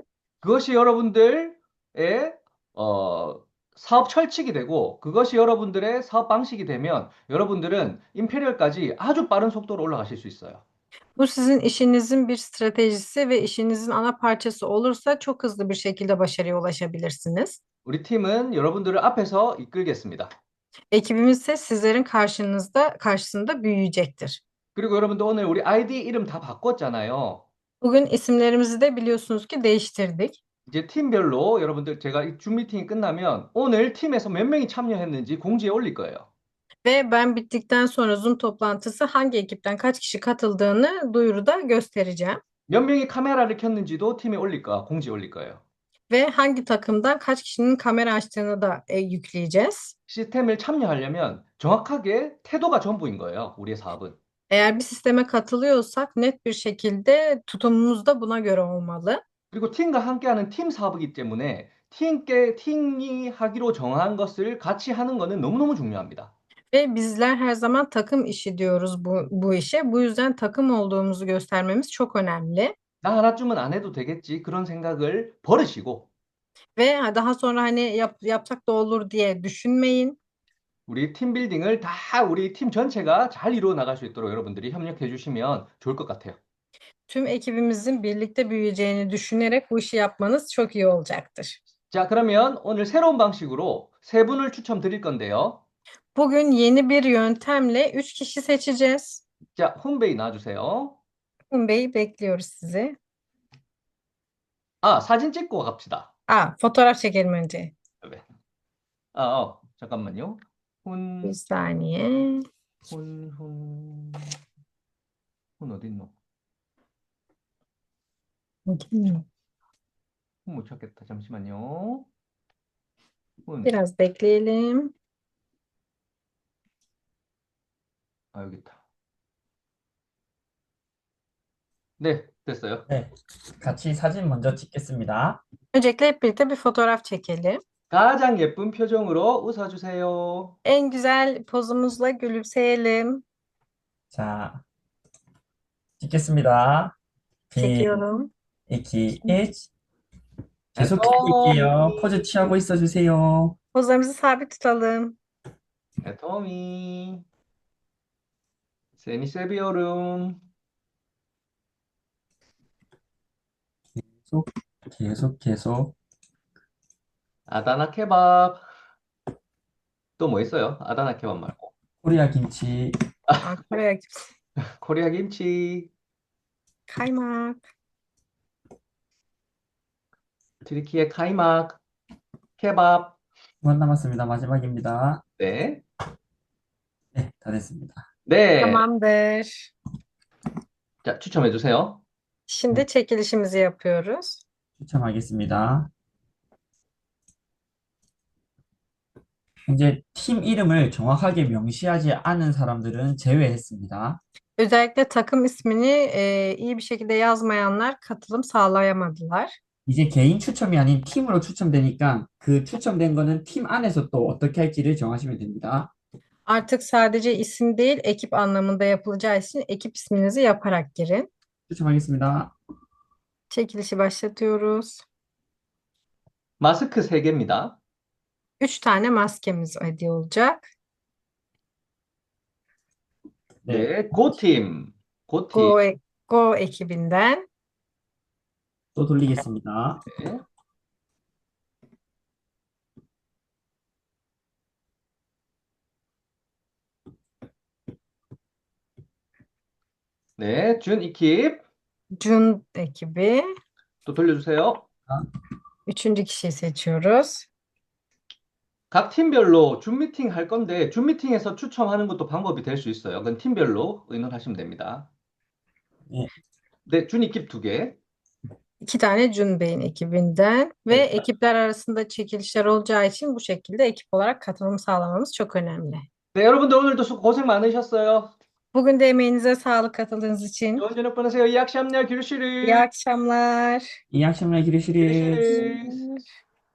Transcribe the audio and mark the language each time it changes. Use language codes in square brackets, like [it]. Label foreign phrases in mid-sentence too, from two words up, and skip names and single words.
[ko] 그것이 여러분들의 사업 철칙이 되고 그것이 여러분들의 사업 방식이 되면 여러분들은 임페리얼까지 아주 빠른 속도로 올라가실 수 있어요. [tr] Bu sizin işinizin bir stratejisi ve işinizin ana parçası olursa çok hızlı bir şekilde başarıya ulaşabilirsiniz. [ko] 우리 팀은 여러분들을 앞에서 이끌겠습니다. [tr] Ekibimiz ise sizlerin karşısında büyüyecektir. [ko] 그리고 여러분들 오늘 우리 아이디 이름 다 바꿨잖아요. [tr] Bugün isimlerimizi de biliyorsunuz ki değiştirdik. [ko] 이제 팀별로 여러분들 제가 이 줌 미팅이 끝나면 오늘 팀에서 몇 명이 참여했는지 공지에 올릴 거예요. [tr] Ve ben bittikten sonra Zoom toplantısı hangi ekipten kaç kişi katıldığını duyuruda göstereceğim. [ko] 몇 명이 카메라를 켰는지도 팀에 공지에 올릴 거예요. [tr] Ve hangi takımdan kaç kişinin kamera açtığını da yükleyeceğiz. [ko] 시스템을 참여하려면 정확하게 태도가 전부인 거예요. 우리의 사업은. [tr] Eğer bir sisteme katılıyorsak net bir şekilde tutumumuz da buna göre olmalı. [ko] 그리고 팀과 함께하는 팀 사업이기 때문에 팀이 하기로 정한 것을 같이 하는 것은 너무너무 중요합니다. [tr] Ve bizler her zaman takım işi diyoruz bu işe. Bu yüzden takım olduğumuzu göstermemiz çok önemli. [ko] 나 하나쯤은 안 해도 되겠지. 그런 생각을 버리시고, [tr] Ve daha sonra hani yapsak da olur diye düşünmeyin. [ko] 우리 팀 빌딩을 다 우리 팀 전체가 잘 이루어 나갈 수 있도록 여러분들이 협력해 주시면 좋을 것 같아요. [tr] Tüm ekibimizin birlikte büyüyeceğini düşünerek bu işi yapmanız çok iyi olacaktır. [ko] 자, 그러면 오늘 새로운 방식으로 세 분을 추첨드릴 건데요. [tr] Bugün yeni bir yöntemle 3 kişi seçeceğiz. [ko] 자, 홈베이 나와주세요. [tr] Akın Bey bekliyoruz sizi. [ko] 아, 사진 찍고 갑시다. [tr] Fotoğraf çekelim önce. [ko] 네. 잠깐만요. [tr] Bir [ko] 훈, [tr] saniye. [ko] 훈, 훈, 훈 어디 있노? 훈 못 찾겠다. 잠시만요. 훈, [tr] Biraz bekleyelim. [ko] 여기 있다. 네, 됐어요. 네, 같이 사진 먼저 찍겠습니다. [tr] Öncelikle hep birlikte bir fotoğraf çekelim. [ko] 가장 예쁜 표정으로 웃어주세요. [tr] En güzel pozumuzla gülümseyelim. [ko] 자, 찍겠습니다. 빈, [tr] Çekiyorum. [ko] 2, 1. 계속 애터미, 찍을게요. 포즈 취하고 있어 주세요. [tr] Pozlarımızı sabit tutalım. [ko] 애터미, 세미세비어룸. 계속. 아다나 케밥. 또 뭐 있어요? 아다나 케밥 말고. 코리아 김치. [tr] Kore'ye [ko] 코리아 김치, [tr] kaymak. [ko] 트리키예 카이막, 케밥. 1번 남았습니다. 마지막입니다. 네. 네, 다 됐습니다. 네. [tr] Tamamdır. [ko] 자, 추첨해 주세요. [tr] Şimdi çekilişimizi yapıyoruz. [ko] 추첨하겠습니다. 현재 팀 이름을 정확하게 명시하지 않은 사람들은 제외했습니다. [tr] Özellikle takım ismini iyi bir şekilde yazmayanlar katılım sağlayamadılar. [ko] 이제 개인 추첨이 아닌 팀으로 추첨되니까 그 추첨된 거는 팀 안에서 또 어떻게 할지를 정하시면 됩니다. [tr] Artık sadece isim değil, ekip anlamında yapılacağı için ekip isminizi yaparak girin. [ko] 추첨하겠습니다. [tr] Çekilişi başlatıyoruz. [ko] 마스크 3개입니다. [tr] 3 tane maskemiz hediye olacak. [ko] 네, 고팀. 고팀. [tr] Go ekibinden. [ko] 또 돌리겠습니다. 네. 네, 준 이킵. [tr] Jun ekibi. [ko] 또 돌려주세요. [tr] 3. kişiyi seçiyoruz. [ko] 각 팀별로 줌 미팅 할 건데, 줌 미팅에서 추첨하는 것도 방법이 될 수 있어요. 그건 팀별로 의논하시면 됩니다. 네. 네, 준 이킵 2개. [tr] 2 tane Jun Bey'in ekibinden ve Evet. ekipler arasında çekilişler olacağı için bu şekilde ekip olarak katılım sağlamamız çok önemli. [ko] 네, 여러분들 오늘도 고생 많으셨어요. [tr] Bugün de emeğinize sağlık katıldığınız için. [ko] 좋은 저녁 보내세요. 이 악시합니다. [tr] İyi 규슈리. akşamlar. 이 학생을 기르시리. 규슈리.